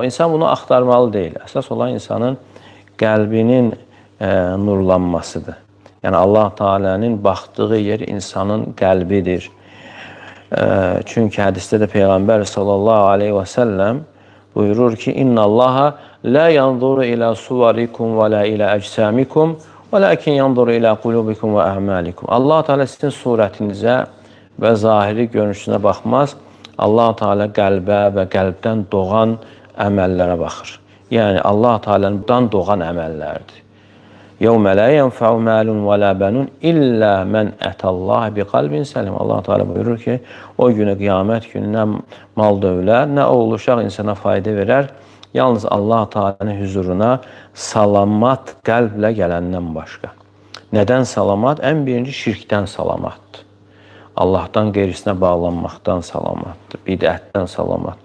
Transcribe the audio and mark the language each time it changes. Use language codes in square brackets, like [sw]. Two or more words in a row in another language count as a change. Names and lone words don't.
[az] İnsan bunu axtarmalı deyil. Əsas olan insanın qəlbinin nurlanmasıdır. Yəni, Allah Teala'nın baxdığı yer insanın qəlbidir. Çünki hədisdə də Peyğəmbər [ar] صلى الله عليه وسلم [az] buyurur ki, [ar] إن الله لا ينظر إلى صوركم ولا إلى أجسامكم ولكن ينظر إلى قلوبكم وأعمالكم. [az] Allah Teala sizin surətinizə və zahiri görünüşünə baxmaz. Allah Teala qəlbə və qəlbdən doğan əməllərə baxır. Yəni, Allah Teala'dan doğan əməllərdir. يَوْمَ لَا يَنْفَعُ مَالٌ وَلَا بَنُونَ إِلَّا مَنْ أَتَى اللّٰهَ بِقَلْبٍ سَلِيمٍ. Allah Teala buyurur ki, o günü, qiyamət gününə mal dövlət, nə oğul uşaq insana fayda verər, yalnız Allah Teala'nın huzuruna salamat qəlblə gələndən başqa. Nədən salamat? Ən birinci şirkdən salamatdır. Allahdan qeyrisinə bağlanmaqdan salamatdır, bidətdən salamat.